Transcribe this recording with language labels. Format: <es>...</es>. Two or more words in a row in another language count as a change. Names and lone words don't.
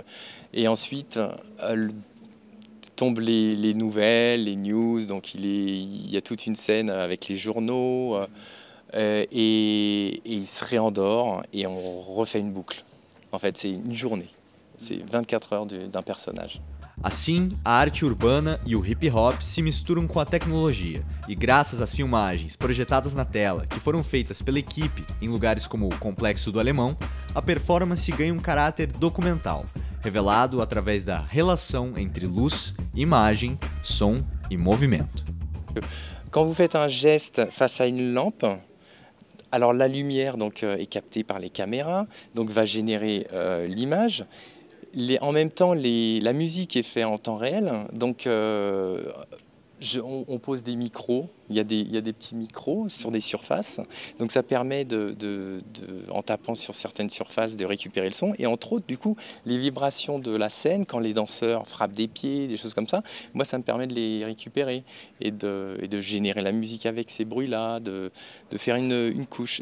<fr>et ensuite, tombent les nouvelles, les news. Donc il y a toute une scène avec les journaux. Et il se réendort et on refait une boucle. En fait, c'est une journée. C'est 24 heures d'un personnage.</fr> <pt>Assim, a arte urbana e o hip-hop se misturam com a tecnologia, e graças às filmagens projetadas na tela, que foram feitas pela equipe em lugares como o Complexo do Alemão, a performance ganha um caráter documental, revelado através da relação entre luz, imagem, som e movimento.</pt> <fr>Quand vous faites un geste face à une lampe, alors la lumière donc, est captée par les caméras, donc va générer l'image. En même temps, la musique est faite en temps réel, donc on pose des micros, il y a des petits micros sur des surfaces, donc ça permet en tapant sur certaines surfaces de récupérer le son, et entre autres, du coup, les vibrations de la scène, quand les danseurs frappent des pieds, des choses comme ça, moi ça me permet de les récupérer et de générer la musique avec ces bruits-là, de faire une couche.</fr>